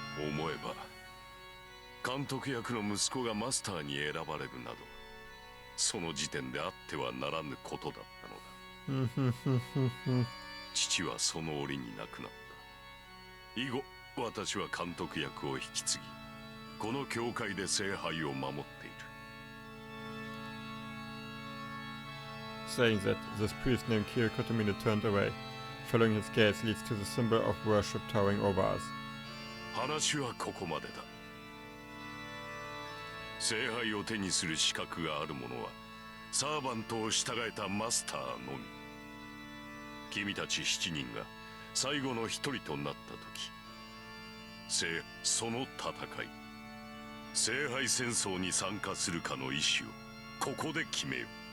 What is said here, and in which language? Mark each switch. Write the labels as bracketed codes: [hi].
[ja] 思えば監督役の息子がマスターに選ばれるなど、その時点であってはならぬことだったのだ。父はその折に亡くなった。以後私は監督役を引き継ぎ、この教会で聖杯を守っている。 [en] Saying that, this priest named Kyo Kotomine turned away. Following his gaze leads to the symbol of worship towering over us. [ja] 話はここまでだ。聖杯を手にする資格がある者はサーバントを従えたマスターのみ。君たち7人が最後の一人となった時、その戦い、聖杯戦争に参加するかの意思をここで決めよう。